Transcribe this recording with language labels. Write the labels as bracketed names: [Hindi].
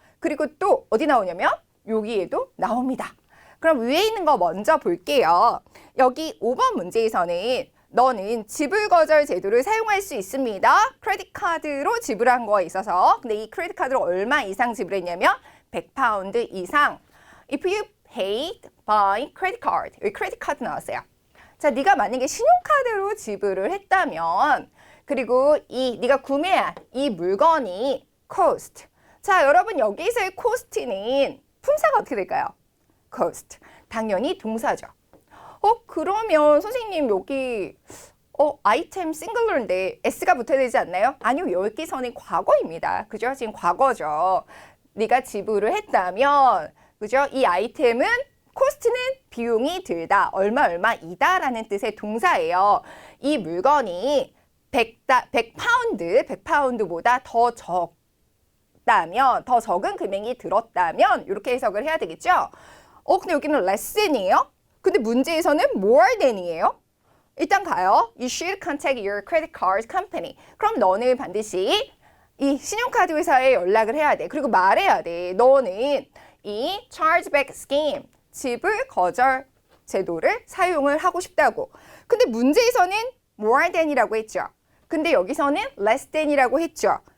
[Korean] 그리고 또 어디 나오냐면 여기에도 나옵니다. 그럼 위에 있는 거 먼저 볼게요. 여기 5번 문제에서는 너는 지불 거절 제도를 사용할 수 있습니다. 크레딧 카드로 지불한 거에 있어서 근데 이 크레딧 카드로 얼마 이상 지불했냐면 100파운드 이상. [English] If you paid by credit card. [Korean] 여기 크레딧 카드 나왔어요. 자, 네가 만약에 신용카드로 지불을 했다면 그리고 네가 구매한 이 물건이 cost. 자, 여러분 여기서의 cost는 품사가 어떻게 될까요? cost. 당연히 동사죠. 그러면 선생님 여기 아이템 싱글러인데 s가 붙어야 되지 않나요? 아니요. 여기서는 과거입니다. 그죠? 지금 과거죠. 네가 지불을 했다면 그죠? 이 아이템은 코스트는 비용이 들다. 얼마이다 라는 뜻의 동사예요. 이 물건이 100파운드보다 더 적다면, 더 적은 금액이 들었다면 이렇게 해석을 해야 되겠죠? 근데 여기는 less이에요? 근데 문제에서는 more than이에요? 일단 가요. [English] You should contact your credit card company. [Korean] 그럼 너는 반드시 이 신용카드 회사에 연락을 해야 돼. 그리고 말해야 돼. 너는 이 chargeback scheme, 지불 거절 제도를 사용을 하고 싶다고. 근데 문제에서는 more than이라고 했죠. 근데 여기서는 less than이라고 했죠.